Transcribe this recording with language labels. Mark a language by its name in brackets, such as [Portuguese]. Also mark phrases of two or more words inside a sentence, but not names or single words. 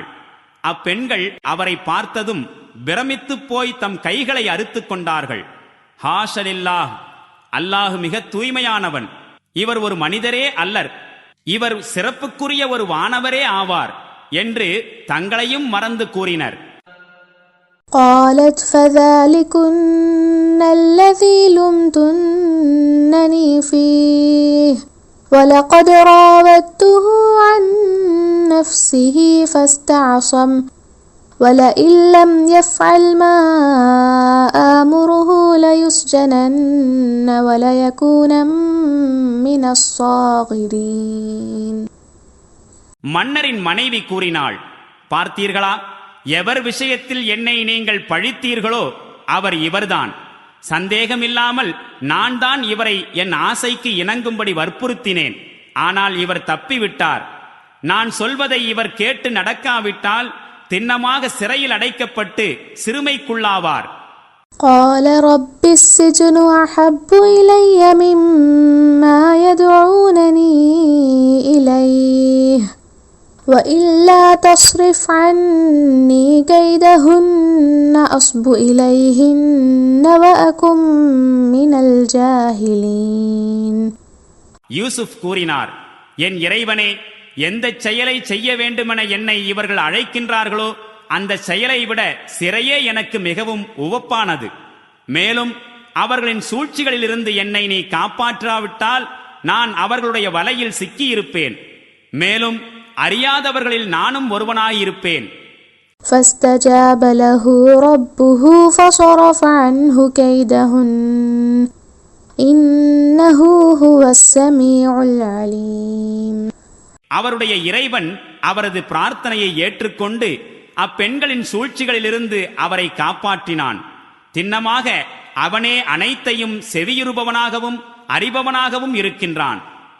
[Tamil] அப்பெண்கள் அவரை பார்த்ததும் பிரமித்து போய் தம் கைகளை அறுத்து கொண்டார்கள். [Arabic] حاشا لله, [Tamil] அல்லாஹ் மிக தூய்மையானவன், இவர் ஒரு மனிதரே அல்லர், இவர் சிறப்புக்குரிய ஒரு வானவரே ஆவார் என்று தங்களையும் மறந்து கூறினர். [Arabic] قالت فذلكن الذي لمتنني فيه ولقد راودته عن نفسه فاستعصم ولئن لم يفعل ما آمره ليسجنن وليكون من الصاغرين. [Tamil] மன்னரின் மனைவி கூறினாள், பார்த்தீர்களா, எவர் விஷயத்தில் என்னை நீங்கள் பழித்தீர்களோ அவர் இவர்தான். சந்தேகமில்லாமல் நான் தான் இவரை என் ஆசைக்கு இணங்கும்படி வற்புறுத்தினேன். ஆனால் இவர் தப்பிவிட்டார். நான் சொல்வதை இவர் கேட்டு நடக்காவிட்டால் திண்ணமாக சிறையில் அடைக்கப்பட்டு சிறுமைக்குள்ளாவார். [Arabic] قال رب السجن أحب إلي مما يدعونني إليه وإلا تصرف عني كيدهن أصب إليهن وأكن من الجاهلين. [Tamil] யூசுப் கூறினார், என் இறைவனே, எந்த செயலை செய்ய வேண்டுமென என்னை இவர்கள் அழைக்கின்றார்களோ அந்த செயலை விட சிறையே எனக்கு மிகவும் உவப்பானது. மேலும் அவர்களின் சூழ்ச்சிகளிலிருந்து என்னை நீ காப்பாற்றாவிட்டால் நான் அவர்களுடைய வலையில் சிக்கியிருப்பேன். மேலும் அறியாதவர்களில் நானும் ஒருவனாயிருப்பேன். [Arabic] فاستجاب له ربه فصرف عنه كيدهن إنه هو السميع العليم. [Tamil] அவருடைய இறைவன் அவரது பிரார்த்தனையை ஏற்றுக்கொண்டு அப்பெண்களின் சூழ்ச்சிகளிலிருந்து அவரை காப்பாற்றினான். திண்ணமாக அவனே அனைத்தையும் செவியுறுபவனாகவும் அறிபவனாகவும் இருக்கின்றான்.